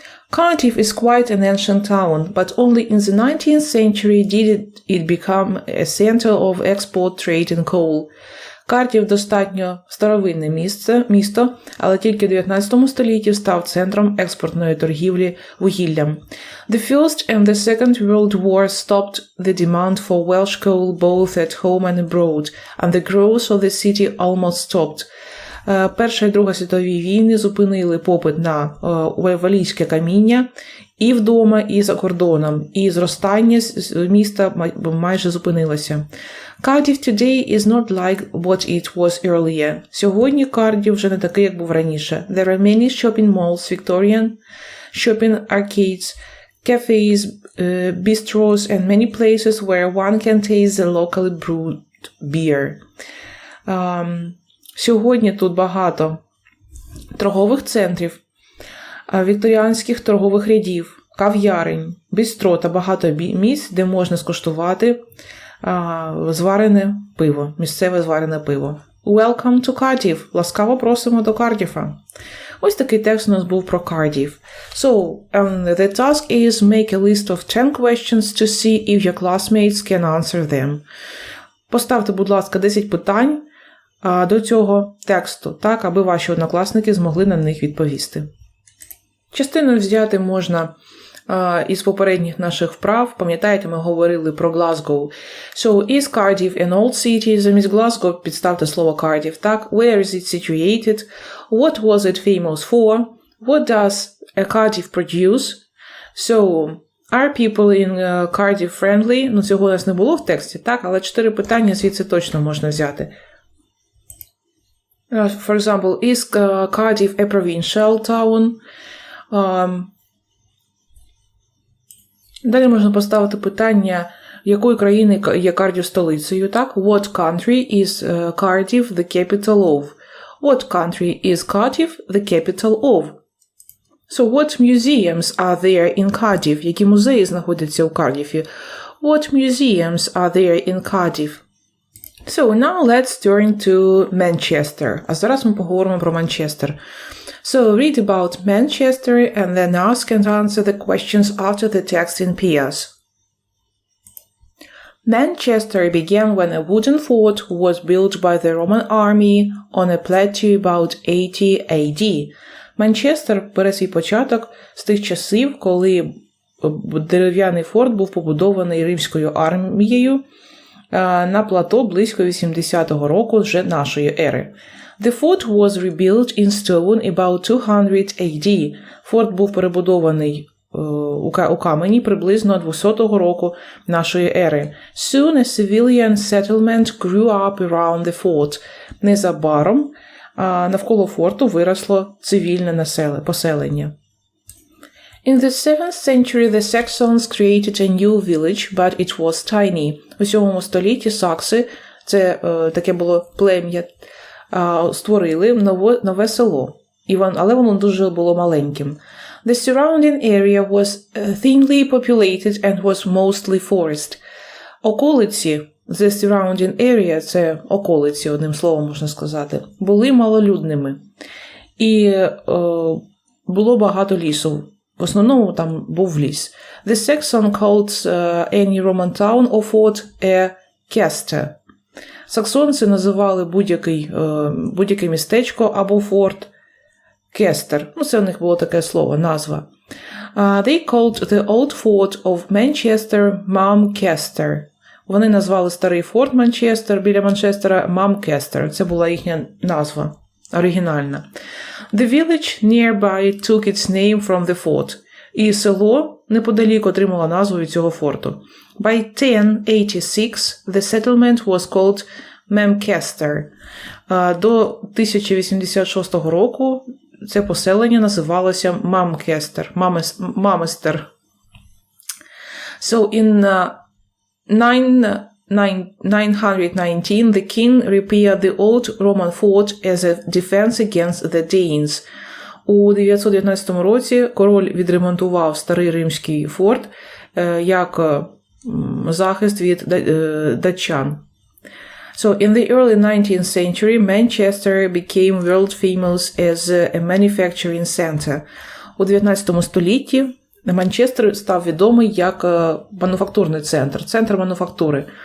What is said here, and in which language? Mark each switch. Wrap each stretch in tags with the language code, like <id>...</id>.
<en>Cardiff is quite an ancient town, but only in the 19th century did it become a center of export trade in coal.</en> <uk>Кардіф достатньо старовинне місто, але тільки в 19 столітті став центром експортної торгівлі вугіллям.</uk> <en>The First and the Second World War stopped the demand for Welsh coal both at home and abroad, and the growth of the city almost stopped.</en> <uk>Перша і Друга світові війни зупинили попит на валійське каміння і вдома, і за кордоном, і зростання міста майже зупинилося.</uk> <en>Cardiff today is not like what it was earlier.</en> <uk>Сьогодні Кардіф вже не такий, як був раніше.</uk> <en>There are many shopping malls, Victorian shopping arcades, cafes, bistros and many places where one can taste the locally brewed beer.</en> <uk>Сьогодні тут багато торгових центрів, вікторіанських торгових рядів, кав'ярень, бістро та багато місць, де можна скуштувати зварене пиво, місцеве зварене пиво.</uk> <en>Welcome to Cardiff!</en> <uk>Ласкаво просимо до Кардіфа! Ось такий текст у нас був про Кардіф.</uk> <en>So, the task is make a list of 10 questions to see if your classmates can answer them.</en> <uk>Поставте, будь ласка, 10 питань до цього тексту, так, аби ваші однокласники змогли на них відповісти. Частину взяти можна із попередніх наших вправ. Пам'ятаєте, ми говорили про Глазгоу.</uk> <en>So, is Cardiff an old city?</en> <uk>Замість Glasgow підставте слово Cardiff, так?</uk> <en>Where is it situated? What was it famous for? What does a Cardiff produce? So, Are people in Cardiff friendly?</en> <uk>Ну, цього у нас не було в тексті, так? Але 4 питання звідси точно можна взяти.</uk> <en>For example, is Cardiff a provincial town?</en> <uk>Далі можна поставити питання, якої країни є Кардів столицею, так?</uk> <en>What country is Cardiff the capital of? What country is Cardiff the capital of? So, what museums are there in Cardiff?</en> <uk>Які музеї знаходяться у Кардіфі?</uk> <en>What museums are there in Cardiff? So, now let's turn to Manchester.</en> <uk>А зараз ми поговоримо про Манчестер.</uk> <en>So, read about Manchester and then ask and answer the questions after the text in pairs. Manchester began when a wooden fort was built by the Roman army on a plateau about 80 AD.</en> <uk>Манчестер бере свій початок з тих часів, коли дерев'яний форт був побудований римською армією на плато близько 80-го року вже нашої ери.</uk> <en>The fort was rebuilt in stone about 200 AD.</en> <uk>Форт був перебудований у камені приблизно 200-го року нашої ери.</uk> <en>Soon a civilian settlement grew up around the fort.</en> <uk>Незабаром навколо форту виросло цивільне поселення.</uk> <en>In the 7th century the Saxons created a new village, but it was tiny.</en> <uk>У 7 столітті сакси, це таке було плем'я, створили нове село, але воно дуже було маленьким.</uk> <en>The surrounding area was thinly populated and was mostly forest.</en> <uk>Околиці,</uk> <en>the surrounding area,</en> <uk>це околиці, одним словом можна сказати, були малолюдними. І було багато лісу. В основному там був ліс.</uk> <en>The Saxon called any Roman town or fort a castle.</en> <uk>Саксонці називали будь-яке містечко або форт кестер. Ну, це у них було таке слово, назва.</uk> <en>They called the old fort of Manchester Manchester.</en> <uk>Вони назвали старий форт Манчестер біля Манчестера Манчестер. Це була їхня назва оригінальна.</uk> <en>The village nearby took its name from the fort.</en> <uk>І село неподалік отримало назву від цього форту.</uk> <en>By 1086 the settlement was called Manchester.</en> <uk>До 1086 року це поселення називалося Манчестер. Маместер.</uk> <en>So in 919 the king repaired the old Roman fort as a defense against the Danes.</en> <uk>У 919 році король відремонтував старий римський форт як захист від датчан.</uk> <en>So in the early 19th century, Manchester became world famous as a manufacturing center.</en> <uk>У 19 столітті Манчестер став відомий як мануфактурний центр мануфактури.</uk>